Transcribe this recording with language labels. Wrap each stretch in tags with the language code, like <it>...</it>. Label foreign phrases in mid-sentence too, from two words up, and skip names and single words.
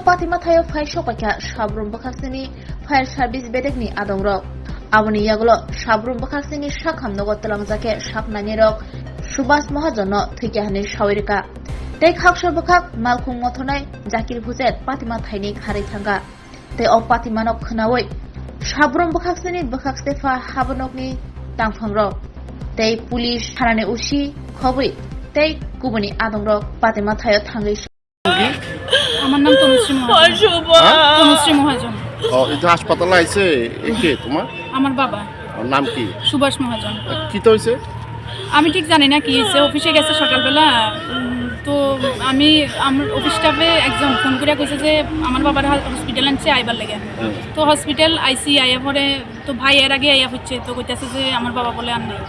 <trp>patima thayo phai sokakha sabrum bakhaksini</trp> <en>fire service</en> <trp>bedekni adongrok aboni yagulo sabrum bakhaksini sakhamnogo talangjake saknani rok Subhas Mahajan no thikehani sawirika Tei khakshor bukhak malkhung mothonai Zakir Hussein patima thaini kharai thanga tei ok patimanok khnaoi sabrum bukhaksini bukhakstefa habanokni tangphangrok tei police thanani usi khobui tei kubuni adongrok patima thayo thangai</trp> <bn>আমার নাম তনুশ্রী মহাজন এটা হাসপাতালে আইছে কে তোমার আমার বাবা নাম কি সুভাষ মহাজন কি তো হইছে আমি ঠিক জানি না কি হয়েছে অফিসে গেছে সকালবেলা তো আমি আমার</bn> <en>office staff</en> <bn>একজন ফোন করে কইছে যে আমার বাবার হসপিটাল আনছে আইবার লাগে তো হসপিটাল আইসি আইয়া পরে তো ভাই এর আগে আইয়া হচ্ছে তো কইতাছে যে আমার বাবা বলে আর নাই</bn>